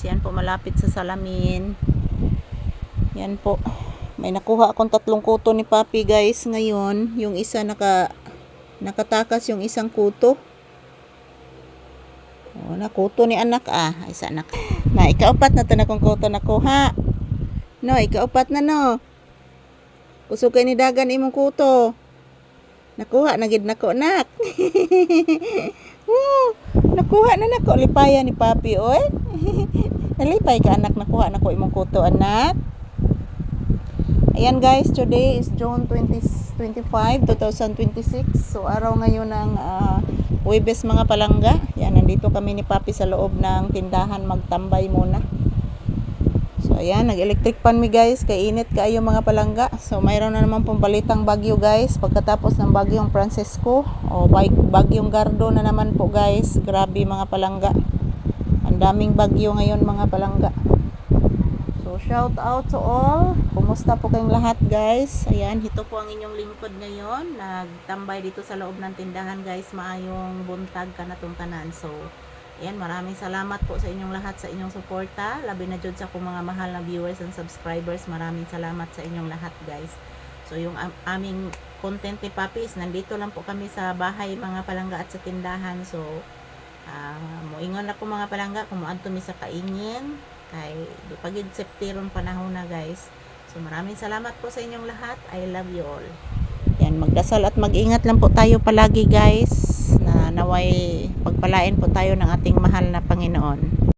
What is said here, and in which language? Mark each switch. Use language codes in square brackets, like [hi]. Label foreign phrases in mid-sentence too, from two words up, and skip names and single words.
[tl] Yan po, malapit sa salamin. Yan po. May nakuha akong 3 kuto ni Papi guys ngayon. Yung isa nakatakas yung isang kuto. [ceb] Nakuto ni anak isa anak. Na ikaapat na to na kong kuto nakuha. No, ikaapat na no. Kusog kay ni dagan imong kuto. Nakuha na gid nako nak. Nakuha na nako, lipaya ni Papi oy. Nalipay ka anak, nakuha nako imong kuto anak. [tl] Ayan guys, [en] today is June 25, 2026. [tl] So araw ngayon ng Huwebes mga palangga. Yan, nandito kami ni Papi sa loob ng tindahan, magtambay muna. [ceb] So ayan, nag-electric pan mi guys, kay init kaayo mga palangga. [tl] So mayroon na naman pong balitang bagyo guys, pagkatapos ng bagyong Francisco o bagyong Gardo na naman po guys. Grabe mga palangga, ang daming bagyo ngayon mga palangga. [en] So shout out to all, [tl] kumusta po kayong lahat guys. Ayan, ito po ang inyong lingkod ngayon, nagtambay dito sa loob ng tindahan guys. [ceb] Maayong buntag kanatong tanan. [tl] So ayan, maraming salamat po sa inyong lahat, sa inyong suporta. Labi na dyan sa akong mga mahal na [en] viewers and subscribers. [tl] Maraming salamat sa inyong lahat guys. So yung aming content ni Papi is nandito lang po kami sa bahay mga palangga at sa tindahan. [ceb] So muingon ako mga palangga kung muadto mi sa kaingin. Kay pagid septiron panahon na guys. [tl] So maraming salamat po sa inyong lahat. [en] I love you all. [tl] Yan, magdasal at mag-ingat lang po tayo palagi guys. Na naway pagpalain po tayo ng ating mahal na Panginoon.